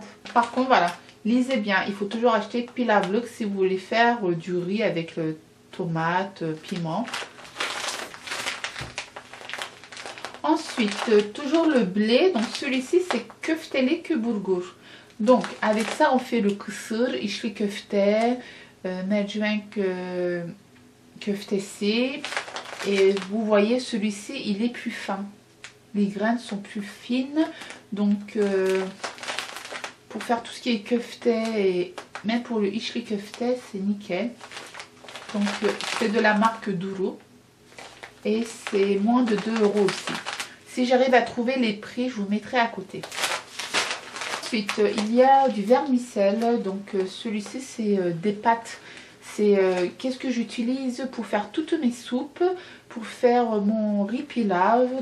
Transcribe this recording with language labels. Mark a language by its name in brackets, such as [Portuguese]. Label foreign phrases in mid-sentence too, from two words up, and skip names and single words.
[French] Par contre voilà, lisez bien, il faut toujours acheter pilavlık si vous voulez faire du riz avec tomate, piment. Ensuite toujours le blé, donc celui-ci c'est [Turkish] köftelik bulgur. [French] Donc avec ça on fait le [Turkish] kısır, içli köfte, mercimek köftesi. [French] Et vous voyez celui-ci il est plus fin, les graines sont plus fines. Donc pour faire tout ce qui est köfte et même pour le [Turkish] içli köfte [French] c'est nickel. Donc c'est de la marque Duru. et c'est moins de 2 € aussi. Si j'arrive à trouver les prix, je vous mettrai à côté. Ensuite, il y a du vermicelle. Donc celui-ci, c'est des pâtes. C'est qu'est-ce que j'utilise pour faire toutes mes soupes, pour faire mon riz pilaf.